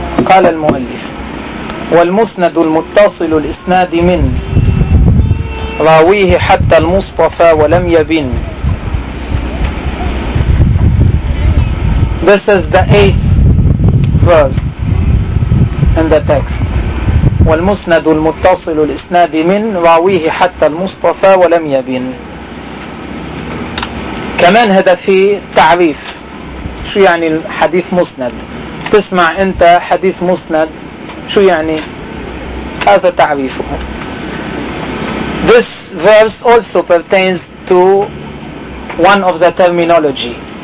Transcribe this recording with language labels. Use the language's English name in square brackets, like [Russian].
[Arabic] قال المؤلف: والمسند المتصل الإسناد من راويه حتى المصطفى ولم يبن. [English] This is the eighth verse in the text. [Arabic] والمسند المتصل الإسناد من راويه حتى المصطفى ولم يبن. كمان هذا في تعريف شو يعني الحديث مسند. تسمع أنت حديث مسند شو يعني؟ هذا تعريفه. [English] This verse also pertains to one of the terminology.